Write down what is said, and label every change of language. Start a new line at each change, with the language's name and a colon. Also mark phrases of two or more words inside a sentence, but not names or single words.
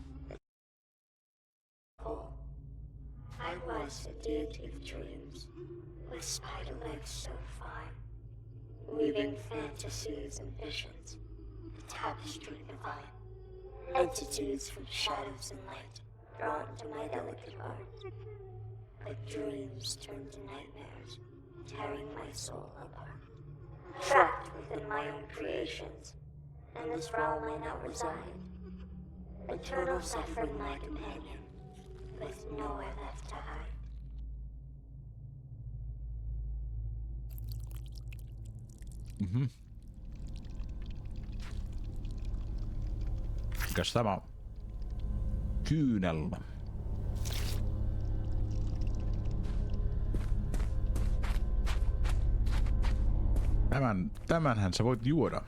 English: I was a deity of dreams, with spider legs so fine, weaving fantasies and visions, a tapestry divine, entities from shadows and light, drawn to my delicate art, like dreams turned to nightmares. tearing my soul apart. Trapped within my own creations, in this realm I now reside. Eternal suffering my companion, with nowhere left to hide.
Finnish: Mikäs tämä on? Kyynelmä. Tämänhän sä voit juoda.